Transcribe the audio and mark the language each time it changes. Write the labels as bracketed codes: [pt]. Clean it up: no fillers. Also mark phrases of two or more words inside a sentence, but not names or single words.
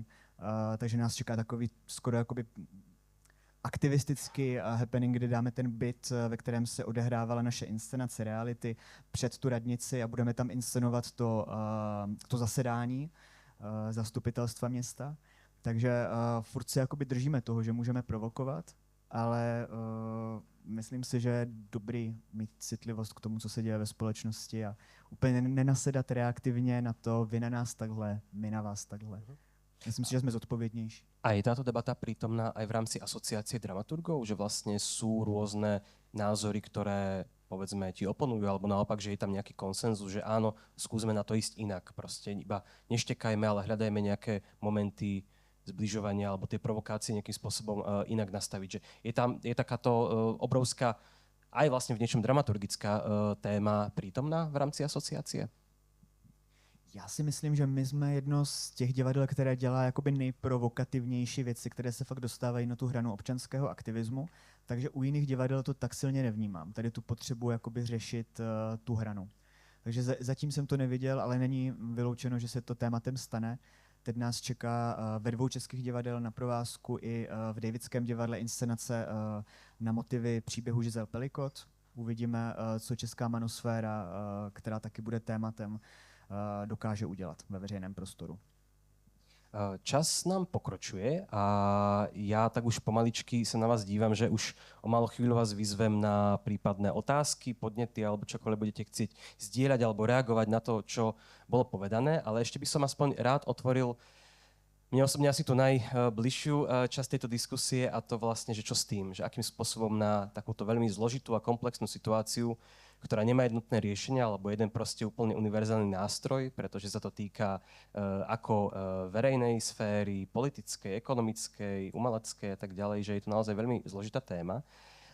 [cs] Takže nás čeká takový skoro jakoby aktivistický happening, kdy dáme ten byt, ve kterém se odehrávala naše inscenace reality, před tu radnici a budeme tam inscenovat to zasedání zastupitelstva města. Takže furt si jakoby držíme toho, že můžeme provokovat, ale myslím si, že je dobrý mít citlivost k tomu, co se děje ve společnosti a úplně nenasedat reaktivně na to, vy na nás takhle, my na vás takhle. [sk] Myslím si, že sme zodpovednejší. A je táto debata prítomná aj v rámci asociácie dramaturgov, že vlastne sú rôzne názory, ktoré povedzme ti oponujú, alebo naopak, že je tam nejaký konsenzus, že áno, skúsme na to ísť inak. Proste iba neštekajme, ale hľadajme nejaké momenty zbližovania alebo tie provokácie nejakým spôsobom inak nastaviť. Že je takáto obrovská, aj vlastne v niečom dramaturgická téma prítomná v rámci asociácie? [cs] Já si myslím, že my jsme jedno z těch divadel, které dělá jakoby nejprovokativnější věci, které se fakt dostávají na tu hranu občanského aktivismu, takže u jiných divadel to tak silně nevnímám. Tady tu potřebu jakoby řešit tu hranu. Takže zatím jsem to neviděl, ale není vyloučeno, že se to tématem stane. Teď nás čeká ve 2 českých divadel na provázku i v Davidském divadle inscenace na motivy příběhu Giselle Pelicot. Uvidíme, co česká manosféra, která taky bude tématem, dokáže udělat ve veřejném prostoru. [sk] Čas nám pokročuje a ja tak už pomaličky sa na vás dívam, že už o malú chvíľu vás vyzvem na prípadné otázky, podnety alebo čokoľvek budete chcieť zdieľať alebo reagovať na to, čo bolo povedané, ale ešte by som aspoň rád otvoril mne osobne asi tú najbližšiu časť tejto diskusie a to vlastne, že čo s tým, že akým spôsobom na takúto veľmi zložitú a komplexnú situáciu, ktorá nemá jednotné riešenia, alebo jeden proste úplne univerzálny nástroj, pretože sa to týka ako verejnej sféry, politickej, ekonomickej, umeleckej a tak ďalej, že je to naozaj veľmi zložitá téma.